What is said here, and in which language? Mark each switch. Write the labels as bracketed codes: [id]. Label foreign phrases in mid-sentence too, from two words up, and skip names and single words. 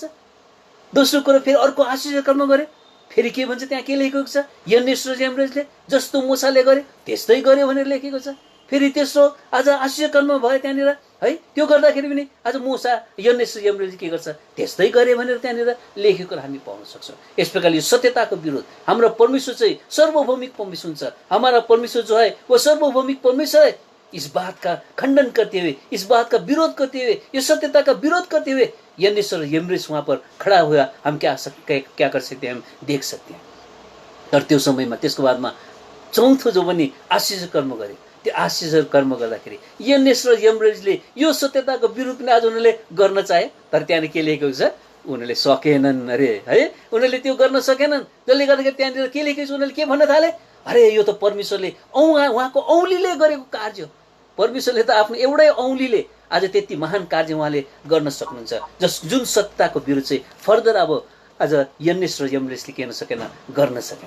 [ne] दोस्रो कुरो फेरि अर्को आश्चर्य कर्म गरे, फेरि के भन्छ त्यहाँ के लेखेको छ, यन्नेस र यम्ब्रेसले जस्तो मूसाले गरे त्यस्तै गरे भनेर लेखेको छ। फेरि तेस्रो आज आश्चर्य कर्म भयो त्यहाँनिर है, त्यो गर्दाखेरि पनि आज मूसा यन्नेस र यम्ब्रेसले के गर्छ त्यस्तै गरे भनेर त्यहाँनिर लेखेको हामी पाउन सक्छौँ। यस प्रकारले यो सत्यताको विरोध, हाम्रो परमेश्वर चाहिँ सार्वभौमिक परमेश्वर हुन्छ। [hi] हमारा परमेश्वर जो है वो सार्वभौमिक परमेश्वर है। इस बात का खंडन करते हुए, इस बात का विरोध करते हुए, ये सत्यता का विरोध करते हुए यन्नेस और यम्ब्रेस वहां पर खड़ा हुआ हम क्या कर सकते हैं, हम देख सकते हैं। [ne] तर त्यो समयमा त्यसको बादमा चौथो जो पनि आश्चर्य कर्म गरे, त्यो आश्चर्य कर्म गर्दाखेरि यन्नेस र यम्ब्रेसले यो सत्यताको विरोध पनि आज उनीहरूले गर्न चाहे, तर त्यहाँनिर के लेखेको छ, उनीहरूले सकेनन् अरे है, उनीहरूले त्यो गर्न सकेनन्। जसले गर्दाखेरि त्यहाँनिर के लेखेको छ, उनीहरूले के भन्न थाले, अरे यो त परमेश्वरले उहाँको औँलीले गरेको कार्य, परमेश्वरले त आफ्नो एउटै औँलीले आज त्यति महान कार्य उहाँले गर्न सक्नुहुन्छ, जुन सत्यताको विरुद्ध चाहिँ फर्दर अब आज यन्नेस र यम्ब्रेसले के गर्न सकेन।